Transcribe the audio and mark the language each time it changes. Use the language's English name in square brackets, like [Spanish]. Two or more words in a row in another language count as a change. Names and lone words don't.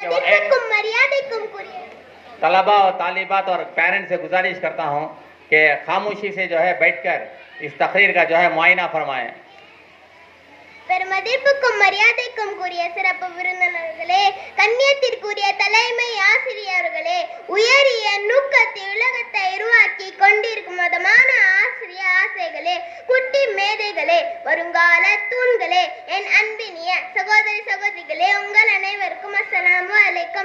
[Urdu] طلبہ اور طالبات اور پیرنٹس سے گزارش کرتا ہوں کہ خاموشی سے جو ہے بیٹھ کر اس تقریر کا جو ہے معائنہ فرمائیں. [Tamil] பெருமதிப்புக்கும் மரியாதைக்கும் கூறிய சிறப்பு விருந்தினர்களே, கண்ணியத்திற்குரிய தலைமை ஆசிரியர்களே, உயரிய நோக்கத்தை உலகத்தை உருவாக்கி கொண்டிருக்கும் மதமான ஆசிரிய ஆசைகளே, குட்டி மேதைகளே, வருங்கால தூண்களே, என் அன்பினிய சகோதரி சகோதரிகளே, உங்கள் அனைவருக்கும் [Arabic] السلام عليكم.